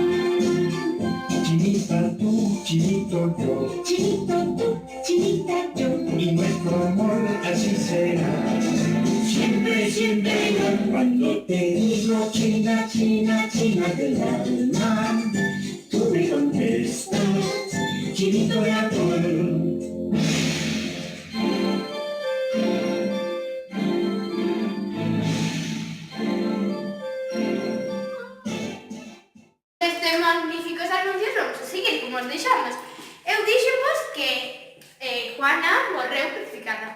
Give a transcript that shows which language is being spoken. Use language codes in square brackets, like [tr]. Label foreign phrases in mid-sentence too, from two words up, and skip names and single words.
[es] Chinita tú, chinito yo, chinito tú, chinita yo, y nuestro amor así será. Siempre, siempre, cuando te digo China, China, China del alma, tú me contestas, chinito de amor. [gl] Estes magníficos anuncios vamos a seguir como os deixamos. Eu dixemos que Juana morreu crucificada.